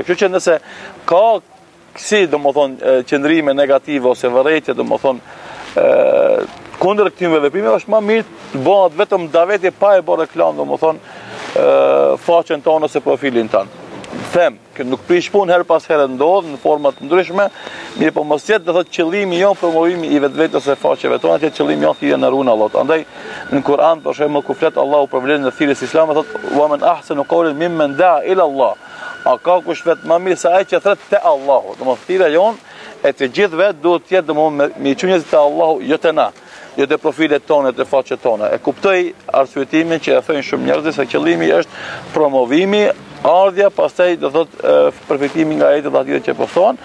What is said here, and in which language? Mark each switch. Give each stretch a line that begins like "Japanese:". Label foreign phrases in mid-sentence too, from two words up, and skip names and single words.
Albanian: Kështu që nëse ka si domethënë qëndrime negative ose vërejtje domethënë kundër këtyre veprimeve është më mirë të bëhet vetëm daveti pa e bërë reklam domethënë faqen tonë ose profilin tonë. Them që nuk prish punë her pas here ndodh në forma të ndryshme, mirë po mos jetë do thotë qëllimi jon promovimi i vetvetes së faqeve tona, që qëllimi jon thirrje në rrugën e Allahut. Andaj në Kur'an për shembull ku flet Allahu për vlerën e thirrjes islame thotë
Arabic: ومن أحسن قولا ممن دعا إلى الله.
Albanian: A ka kush vetë më mirë se ai që thret te Allahu. Domethënë thirrja jon e të gjithëve duhet të jetë domethënë me çunjë te Allahu, jo te na. Jo te profilet tona, te faqet tona. E kuptoj arsyetimin që e thonë shumë njerëz se qëllimi është promovimi, ardhja, pastaj do thotë përfitimi nga ajetet dhe hadithet që postohen.